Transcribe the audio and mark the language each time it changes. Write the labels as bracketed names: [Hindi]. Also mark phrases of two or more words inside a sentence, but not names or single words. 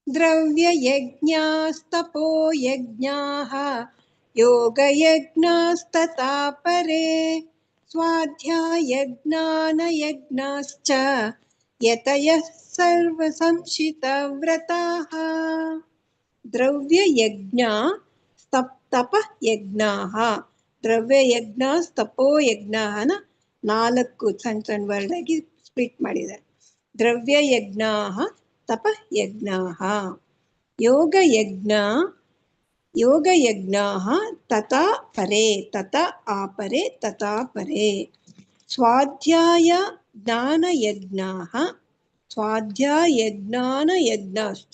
[Sanskrit] ದ್ರವ್ಯಯಜ್ಞಾಸ್ತಪೋ ಯಜ್ಞಾಃ ಯೋಗಯಜ್ಞಾಸ್ತಥಾ ಪರೇ ಸ್ವಾಧ್ಯಾಯಜ್ಞಾನಯಜ್ಞಾಶ್ಚ ಯತಯಃ ಸರ್ವಸಂಶಿತವ್ರತಾಃ. ದ್ರವ್ಯಯಜ್ಞ ತಪಯಜ್ಞಾಃ. [Kannada] ದ್ರವ್ಯಯಜ್ಞಾಸ್ತಪೋ ಯಜ್ಞಾನ 4 ಸಣ್ಣ ಸಣ್ಣ ವರ್ಡ್ ಆಗಿ ಸ್ಪ್ಲಿಟ್ ಮಾಡಿದ್ದಾರೆ. [Sanskrit] ದ್ರವ್ಯಯಜ್ಞಾಃ ತಪಯಜ್ಞಾಃ ಯೋಗಯಜ್ಞಾಃ ತಥಾ ಪರೇ ತಥಾ ಆಪರೇ ತಥಾ ಪರೇ ಸ್ವಾಧ್ಯಾಯ ಜ್ಞಾನಯಜ್ಞಾಃ ಸ್ವಾಧ್ಯಾಯಜ್ಞಾನಯಜ್ಞಾಶ್ಚ.